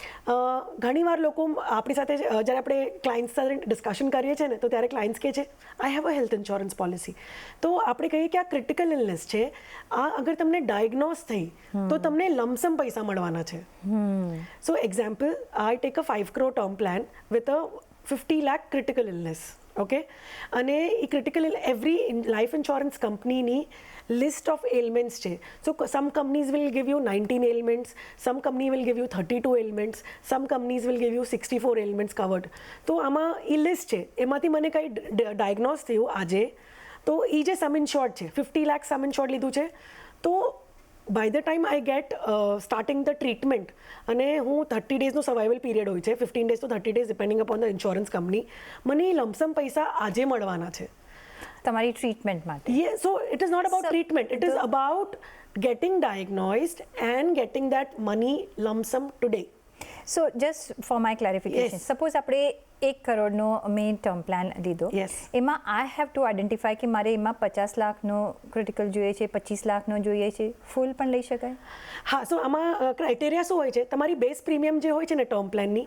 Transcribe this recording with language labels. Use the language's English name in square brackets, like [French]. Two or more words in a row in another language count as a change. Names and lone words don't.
[Gujarati] ઘણીવાર લોકો આપણી સાથે જ્યારે આપણે ક્લાયન્ટ્સ સાથે ડિસ્કશન કરીએ છીએ ને તો ત્યારે ક્લાયન્ટ્સ કહે છે [English] I have a health insurance policy. [Gujarati] તો આપણે કહીએ કે આ [English] critical illness [Gujarati] છે, આ અગર તમને ડાયગ્નોઝ થઈ તો તમને લમસમ પૈસા મળવાના છે. [English] So example, I take a 5 crore term plan with a 50 lakh critical illness. [Gujarati] ઓકે, અને એ [English] critical every life insurance [Gujarati] કંપનીની [English] list of elements [Gujarati] છે. [English] So some companies will give you 19 elements, some company will give you 32 elements, some companies will give you 64 elements covered. [Gujarati] તો આમાં એ લિસ્ટ છે, એમાંથી મને કંઈ ડાયગ્નોઝ થયું આજે, તો એ જે [English] sum insured [Gujarati] છે 50 લાખ [English] sum insured [Gujarati] લીધું છે, તો [English] by the time I get starting the treatment, [Gujarati] અને હું 30 ડેઝનો [English] survival period [Gujarati] હોય છે, [English] 15 days to 30 days depending upon the insurance company, [Gujarati] મને એ લમસમ પૈસા આજે મળવાના છે તમારી ટ્રીટમેન્ટ માટે. [English] So it is not about treatment, it is about getting diagnosed and getting that money lump sum today. So just for my clarification, Yes. [Gujarati] સપોઝ આપણે 1 કરોડનો મેં [English] term plan [Gujarati] લીધો, [English] Yes. [Gujarati] એમાં [English] I have to identify [Gujarati] કે મારે એમાં 50 લાખનો ક્રિટિકલ જોઈએ છે, 25 લાખનો જોઈએ છે, ફૂલ પણ લઈ શકાય? હા, સો આમાં ક્રાઇટેરિયા શું હોય છે, તમારી [English] base premium [Gujarati] જે હોય છે ને ટર્મ પ્લાનની,